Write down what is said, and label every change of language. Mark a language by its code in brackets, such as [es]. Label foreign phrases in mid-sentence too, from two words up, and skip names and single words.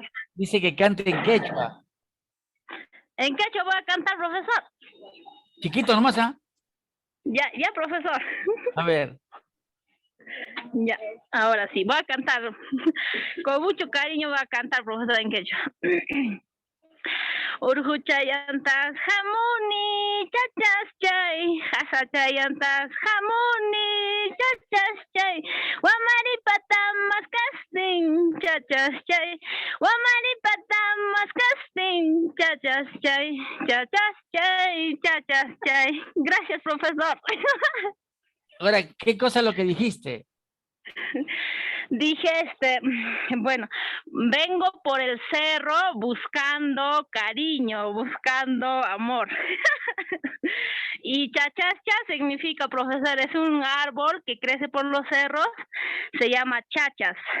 [es] Dice que cante en quechua. ¿En quechua voy a cantar, profesor? Chiquito nomás, ¿ah? Ya, profesor. A ver. Ya, ahora sí, voy a cantar. Con mucho cariño voy a cantar, profesor, en quechua. [qu] Urhuchayantas jamuni chachas chay, hasachayantas jamuni chachas chay, wamari patamas casting chachas chay, wamari patamas casting chachas chay, chachas chay, chachas chay. [es] Gracias, profesor. Ahora, ¿qué cosa es lo que dijiste? Dije, bueno, vengo por el cerro buscando cariño, buscando amor. Y chachascha significa, profesor, es un árbol que crece por los cerros, se llama chachas.